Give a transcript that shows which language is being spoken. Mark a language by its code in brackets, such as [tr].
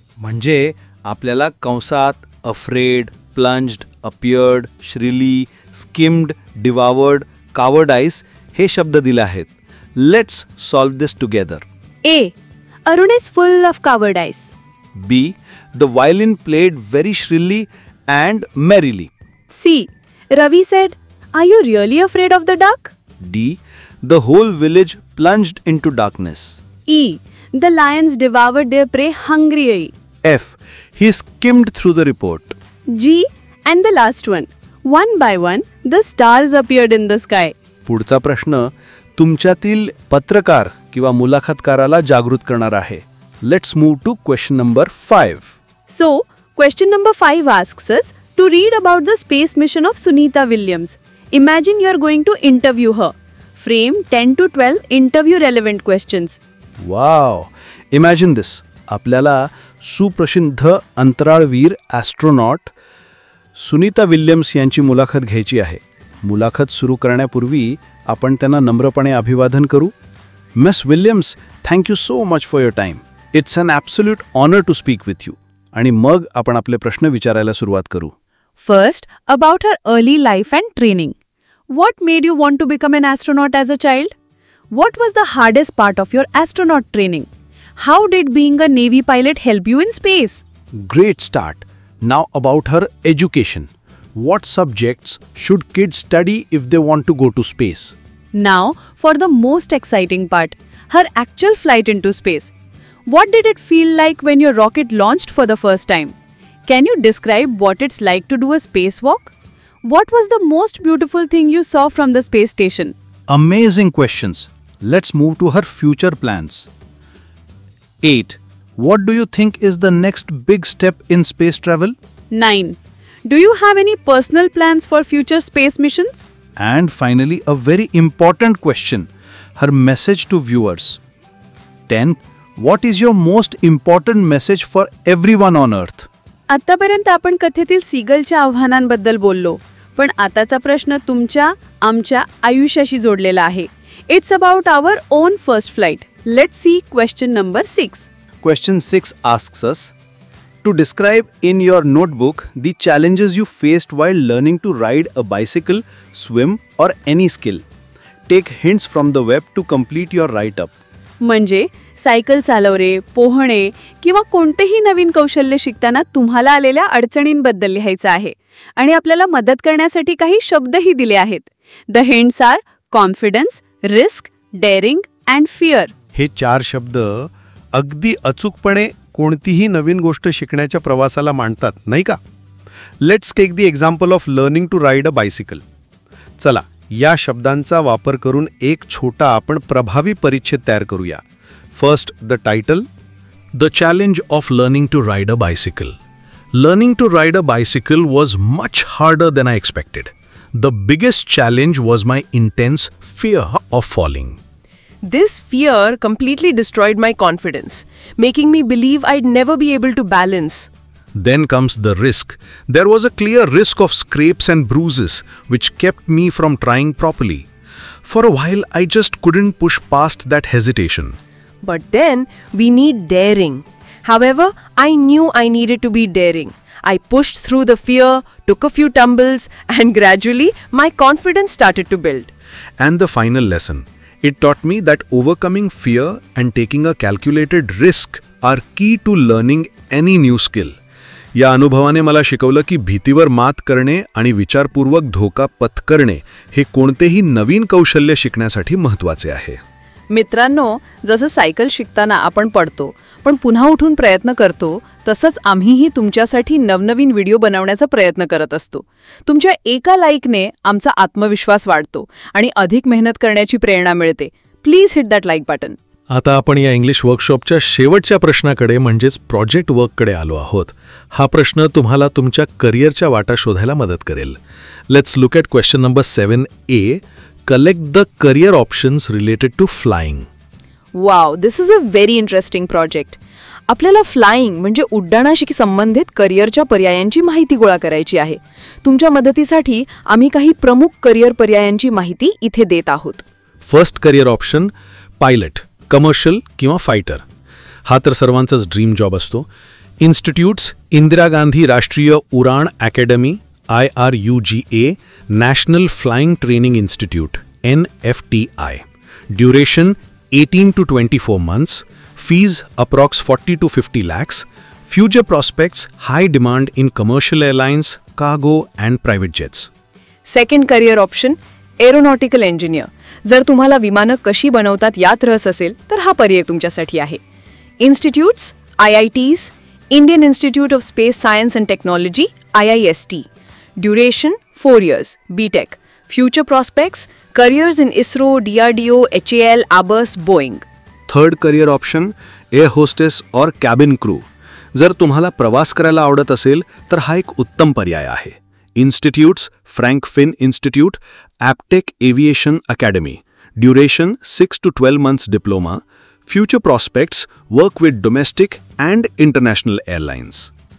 [mr] म्हणजे आपल्याला कंसात [en] afraid, plunged, appeared, shrilly, skimmed, devoured, cowardice [mr] हे शब्द दिले आहेत. [en] Let's solve this together. A. Arun is full of cowardice. B. The violin played very shrilly and merrily. C. Ravi said, are you really afraid of the dark? D. The whole village plunged into darkness. E. The lions devoured their prey hungrily. F. He skimmed through the report. G. And the last one. One by one, the stars appeared in the sky. [mr] पुढचा प्रश्न तुमच्यातील पत्रकार किंवा मुलाखतकाराला जागृत करणार आहे. [en] Let's move to question number 5. So, question number 5 asks us to read about the space mission of Sunita Williams. Imagine you are going to interview her. Frame 10 to 12 interview relevant questions. Wow! Imagine this. [mr] आपल्याला सुप्रसिद्ध अंतराळवीर astronaut Sunita Williams यांची मुलाखत घ्यायची आहे. मुलाखत सुरू करण्यापूर्वी आपण त्यांना नम्रपणे अभिवादन करू. [en] Miss Williams, thank you so much for your time. It's an absolute honour to speak with you. [mr] आणि मग आपण आपले प्रश्न विचारायला सुरुवात करू. [en] First, about her early life and training. What made you want to become an astronaut as a child? What was the hardest part of your astronaut training? How did being a Navy pilot help you in space? Great start. Now about her education. What subjects should kids study if they want to go to space? Now, for the most exciting part, her actual flight into space. What did it feel like when your rocket launched for the first time? Can you describe what it's like to do a spacewalk? What was the most beautiful thing you saw from the space station? Amazing questions. Let's move to her future plans. 8. What do you think is the next big step in space travel? 9. Do you have any personal plans for future space missions? And finally, a very important question, her message to viewers. 10. What is your most important message for everyone on earth? [mr] आतापर्यंत आपण कथेतील सीगलच्या आव्हानांबद्दल बोललो, पण आताचा प्रश्न तुमच्या आमच्या आयुष्याशी जोडलेला आहे. [en] It's about our own first flight. Let's see question number 6. Question 6 asks us to describe in your notebook the challenges you faced while learning to ride a bicycle, swim or any skill. Take hints from the web to complete your write-up. [mr] म्हणजे cycle चालवणे, पोहणे किंवा कोणतेही नवीन कौशल्य शिकताना तुम्हाला आलेल्या अडचणींबद्दल लिहायचं आहे आणि आपल्याला मदत करण्यासाठी काही शब्दही दिले आहेत. [en] The hints are confidence, risk, daring and fear. [mr] हे 4 शब्द अगदी अचूकपणे कोणतीही नवीन गोष्ट शिकण्याच्या प्रवासाला मांडतात, नाही का? [en] Let's take the example of learning to ride a bicycle. [mr] चला, या शब्दांचा वापर करून एक छोटा आपण प्रभावी परिच्छेद तयार करूया. [en] First, the title. The challenge of learning to ride a bicycle. Learning to ride a bicycle was much harder than I expected. The biggest challenge was my intense fear of falling. This fear completely destroyed my confidence, making me believe I'd never be able to balance. Then comes the risk. There was a clear risk of scrapes and bruises, which kept me from trying properly. For a while, I just couldn't push past that hesitation. But then we need daring. However, I knew I needed to be daring. I pushed through the fear, took a few tumbles, and gradually my confidence started to build. And the final lesson. It taught me that overcoming fear and taking a calculated risk are key to learning any new skill. [mr] या अनुभवाने मला शिकवलं की भीतीवर मात करणे आणि विचारपूर्वक धोका पत्करणे हे कोणतेही नवीन कौशल्य शिकण्यासाठी महत्त्वाचे आहे. मित्रांनो, जसं सायकल शिकताना आपण पडतो पण पुन्हा उठून प्रयत्न करतो, तसंच आम्हीही तुमच्यासाठी नवनवीन व्हिडिओ बनवण्याचा प्रयत्न करत असतो. तुमच्या एका लाईकने आमचा आत्मविश्वास वाढतो आणि अधिक मेहनत करण्याची प्रेरणा मिळते. [en] Please hit that like button. [mr] आता आपण या इंग्लिश वर्कशॉपच्या शेवटच्या प्रश्नाकडे म्हणजेच प्रोजेक्ट वर्ककडे आलो आहोत. हा प्रश्न तुम्हाला तुमच्या करिअरच्या वाटा शोधायला मदत करेल. [en] Let's look at question number 7A. Collect the career options related to flying. Wow, this is a very interesting project. [mr] आपल्याला फ्लाइंग म्हणजे उड्डाणाशी संबंधित करिअरच्या पर्यायांची माहिती गोळा करायची आहे. तुमच्या मदतीसाठी आम्ही काही प्रमुख करिअर पर्यायांची माहिती इथे देत आहोत. [en] First career option, pilot, commercial किंवा fighter. [mr] हा तर सर्वांचाच ड्रीम जॉब असतो. इन्स्टिट्यूट्स, इंदिरा गांधी राष्ट्रीय Udaan academy IRUGA, National Flying Training Institute, NFTI. [en] Duration 18 to 24 months. Fees approx 40 to 50 lakhs. Future prospects, high demand in commercial airlines, cargo and private jets. Second career option, aeronautical engineer. [mr] जर तुम्हाला विमानं कशी बनवतात यात रस असेल तर हा पर्याय तुमच्यासाठी आहे. [en] Institutes, IITs, Indian institute of space science and technology, IIST. Duration 4 years, BTech. Future prospects, careers in ISRO, DRDO, HAL, ABUS, Boeing. Third career option, air hostess और cabin crew. [mr] जर तुम्हाला प्रवास करायला आवडत असेल तर हा एक उत्तम पर्याय आहे. [en] Institutes, Frank Finn institute, Aptech aviation academy. Duration 6 to 12 months diploma. Future prospects, work with domestic and international airlines.